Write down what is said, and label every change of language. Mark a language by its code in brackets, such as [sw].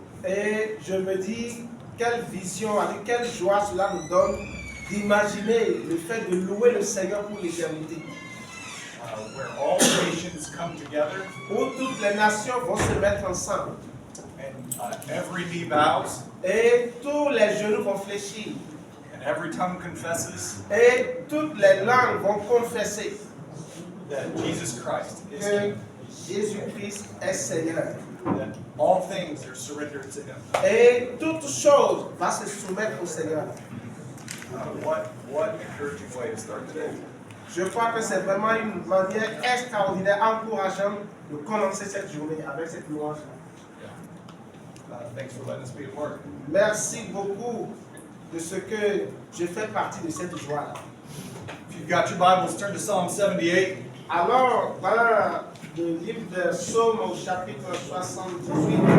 [fr] Et je me dis, quelle vision, avec quelle joie cela nous donne d'imaginer le fait de louer le Seigneur pour l'éternité. [en] Where all nations come together [fr] Où toutes les nations vont se mettre ensemble. [en] and every knee bows [fr] Et tous les genoux vont fléchir. [en] and every tongue confesses [fr] Et toutes les langues vont confesser [en] that Jesus Christ is [fr] que [en] King, [fr] Jésus-Christ est Seigneur. [en] that all things are surrendered to Him. [fr] Et toute chose va se soumettre au Seigneur. [en] What encouraging way to start the day. [fr] Je crois que c'est vraiment une manière extraordinaire, encourageante de commencer cette journée avec cette louange. [en] Thanks for letting us be a part. [fr] Merci beaucoup de ce que je fais partie de cette joie. [en] If you've got your Bibles, turn to Psalm 78. [fr] Alors, dans le livre de Psaume au chapitre 78,